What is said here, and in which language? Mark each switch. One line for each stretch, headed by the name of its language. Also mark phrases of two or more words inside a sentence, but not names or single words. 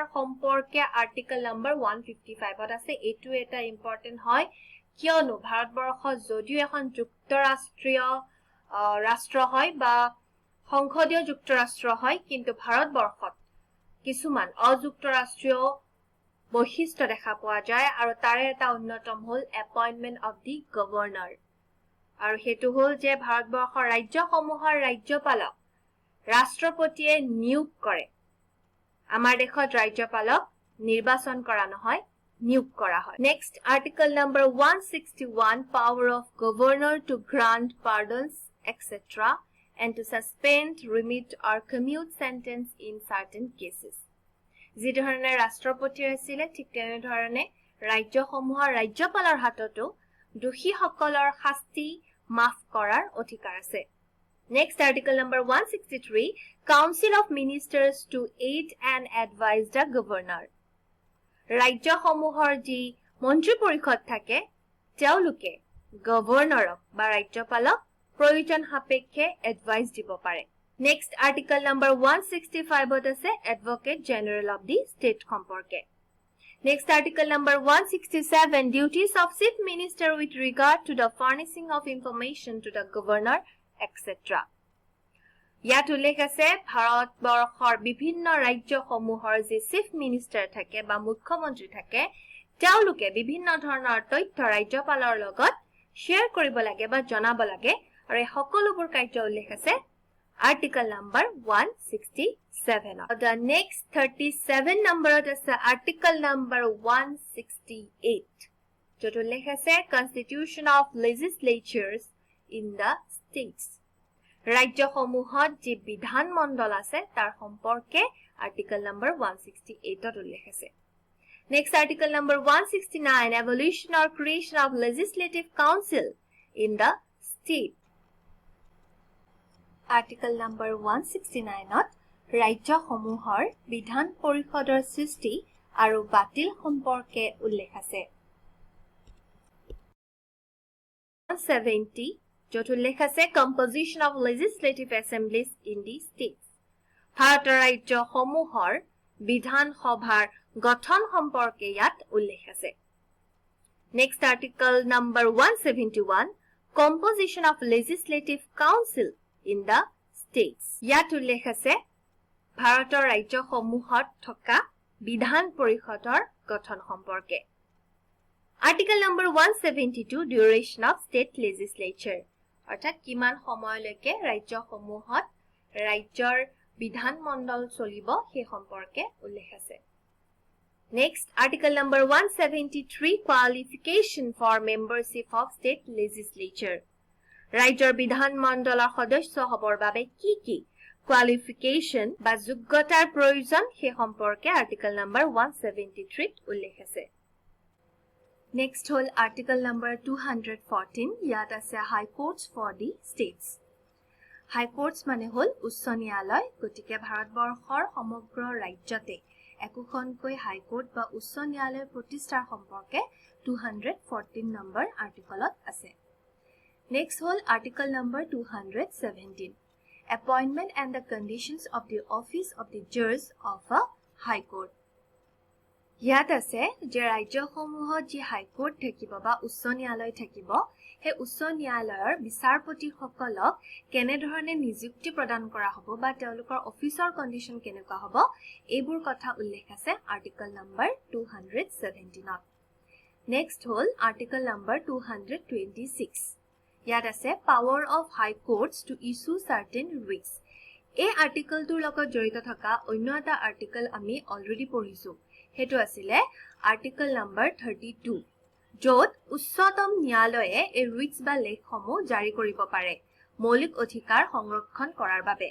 Assamese: সম্পৰ্কে
English: article number 155
Assamese: ত আছে এটো এটা ইম্পৰ্টেন্ট হয় কিয়নো ভাৰতবৰ্ষ যদিও এখন যুক্তৰাষ্ট্ৰীয় ৰাষ্ট্ৰ হয় বা সংসদীয় যুক্তৰাষ্ট্ৰ হয় কিন্তু ভাৰতবৰ্ষত কিছুমান অযুক্তৰাষ্ট্ৰীয় বৈশিষ্ট্য দেখা পোৱা যায় আৰু তাৰে এটা অন্যতম হ'ল
English: appointment of the governor
Assamese: আৰু হেতু হ'ল যে ভাৰতবৰ্ষৰ ৰাজ্যসমূহৰ ৰাজ্যপালক ৰাষ্ট্ৰপতিয়ে নিয়োগ কৰে আমাৰ দেশত ৰাজ্যপালক নিৰ্বাচন কৰা নহয় নিয়োগ কৰা হয়
English: Next article number 161 power of governor to grant pardons etc and to suspend remit or commute sentence in certain cases
Assamese: যি ধৰণে ৰাষ্ট্ৰপতি আছিল ঠিক তেনে ধৰণে ৰাজ্যসমূহৰ ৰাজ্যপালৰ হাততো দোষীসকলৰ শাস্তি মাফ কৰাৰ অধিকাৰ আছে
English: Next article number 163 Council of Ministers to aid and advise the governor
Assamese: ৰাজ্যসমূহৰ যি মন্ত্ৰী পৰিষদ থাকে তেওঁলোকে গভৰ্ণৰক বা ৰাজ্যপালক প্ৰয়োজন সাপেক্ষে এডভাইস দিব পাৰে
English: Next article number 165
Assamese: ত আছে
English: Advocate General of the State
Assamese: সম্পৰ্কে
English: Next article number 167 Duties of Chief Minister with regard to the furnishing of information to the governor etc.
Assamese: ইয়াত উল্লেখ আছে ভাৰতবৰ্ষৰ বিভিন্ন ৰাজ্যসমূহৰ যে
English: chief minister
Assamese: থাকে বা মুখ্যমন্ত্ৰী থাকে তেওঁলোকে বিভিন্ন ধৰণৰ তথ্য ৰাজ্যপালৰ লগত শেয়াৰ কৰিব লাগে বা জনাব লাগে আৰু সকলোবোৰ কাৰ্য উল্লেখ আছে
English: article number 167 The next 37 number is article number 168
Assamese: য'ত উল্লেখ আছে
English: Constitution of Legislatures in the States.
Assamese: ৰাজ্যসমূহত যি বিধান মণ্ডল আছে তাৰ সম্পৰ্কে
English: article number 168
Assamese: উল্লেখ আছে।
English: Next, article number 169, Evolution or creation of legislative council in the state. Article number 169ত
Assamese: ৰাজ্যসমূহৰ বিধান পৰিষদৰ সৃষ্টি আৰু বাতিল সম্পৰ্কে উল্লেখ আছে।
English: 170,
Assamese: য'ত উল্লেখ আছে
English: Composition of legislative assemblies in the states.
Assamese: ভাৰতৰ ৰাজ্যসমূহৰ বিধান সভাৰ গঠন সম্পৰ্কে ইয়াত উল্লেখ আছে।
English: Next, article number 171, Composition of legislative council in the states.
Assamese: ইয়াত উল্লেখ আছে ভাৰতৰ ৰাজ্যসমূহত থকা বিধান পৰিষদৰ গঠন সম্পৰ্কে।
English: Article number 172, Duration of state legislature.
Assamese: অৰ্থাৎ কিমান সময়লৈকে ৰাজ্যসমূহত ৰাজ্যৰ বিধান মণ্ডল চলিব সেই সম্পৰ্কে উল্লেখ আছে।
English: Next, article number 173, Qualification for membership of state legislature.
Assamese: ৰাজ্যৰ বিধান মণ্ডলৰ সদস্য হ'বৰ বাবে কি qualification বা যোগ্যতাৰ প্ৰয়োজন সেই সম্পৰ্কে
English: article number 173ত
Assamese: উল্লেখ আছে।
English: Next হল article number 214,
Assamese: ইয়াত আছে
English: High Courts for the states. High Courts
Assamese: মানে হল উচ্চ ন্যায়ালয়, গতিকে ভাৰতবৰ্ষৰ সমগ্ৰ ৰাজ্যতে একোখনকৈ
English: high court
Assamese: বা উচ্চ ন্যায়ালয় প্ৰতিষ্ঠাৰ সম্পৰ্কে 214 নম্বৰ আৰ্টিকলত আছে।
English: Next হল article number 217, Appointment and the conditions of the office of the judge of a high court.
Assamese: ইয়াত আছে যে ৰাজ্যসমূহত যি
English: high court
Assamese: থাকিব বা উচ্চ ন্যায়ালয় থাকিব, সেই উচ্চ ন্যায়ালয়ৰ বিচাৰপতিসকলক কেনেধৰণে নিযুক্তি প্ৰদান কৰা হ'ব বা তেওঁলোকৰ
English: office condition
Assamese: কেনেকুৱা হ'ব, এইবোৰ কথা উল্লেখ আছে
English: article number 217. নেক্সট হ'ল article number 226.
Assamese: ইয়াত আছে
English: Power of High Courts to issue certain writs.
Assamese: এই আৰ্টিকলটোৰ লগত জড়িত থকা অন্য এটা আৰ্টিকল আমি অলৰেডি পঢ়িছো, হেতু আছিলে
English: article number 32,
Assamese: য'ত উচ্চতম ন্যায়ালয়ে এই ৰিটস বা লেখসমূহ জাৰি কৰিব পাৰে মৌলিক অধিকাৰ সংৰক্ষণ কৰাৰ বাবে।